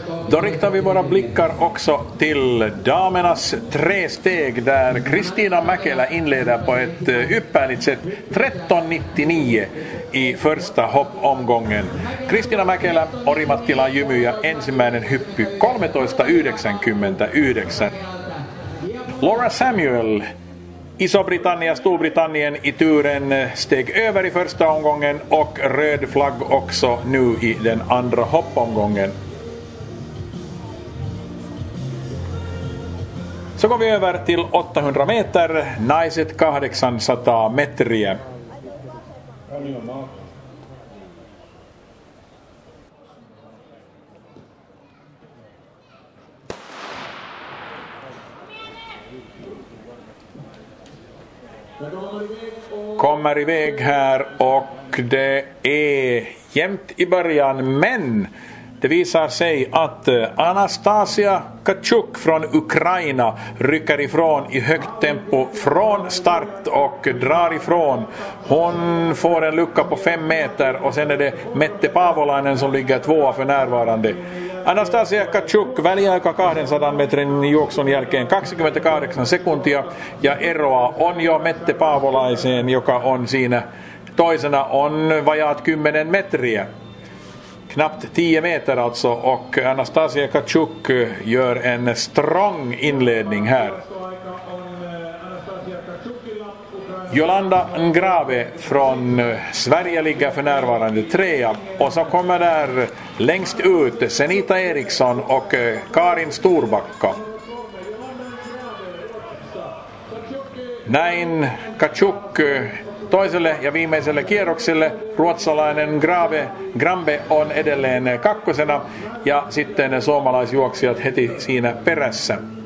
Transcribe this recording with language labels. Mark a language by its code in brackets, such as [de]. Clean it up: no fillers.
[sv] Då riktar vi våra blickar också till damernas tresteg där Kristina Mäkelä inleder på ett ypperligt sätt 13.99 i första hoppomgången. [fi] Kristina Mäkelä, Orimattila Jymy ja ensimmäinen hyppy 13.99. [sv] Laura Samuel, Iso-Britannia, Storbritannien i turen steg över i första omgången och röd flagg också nu i den andra hoppomgången. Så går vi över till 800 meter, [fi] naiset 800 metriä. [sv] Kommer iväg här och det är jämnt i början, men det visar sig att Anastasia Kachuk från Ukraina rycker ifrån i högt tempo från start och drar ifrån. Hon får en lucka på 5 meter och sen är det Mette Paavolainen som ligger tvåa för närvarande. [fi] Anastasia Kachuk väliaika 200 metrin juoksun jälkeen 28 sekuntia ja eroa on jo Mette Paavolaiseen, joka on siinä toisena on vajaat 10 metriä. [sv] Knappt 10 meter alltså, och Anastasia Kachuk gör en strong inledning här. Jolanda Ngrave från Sverige ligger för närvarande 3. Och så kommer där längst ut Senita Eriksson och Karin Storbacka. [fi] Näin Kachuk toiselle ja viimeiselle kierrokselle. Ruotsalainen Grambe on edelleen kakkosena ja sitten suomalaisjuoksijat heti siinä perässä.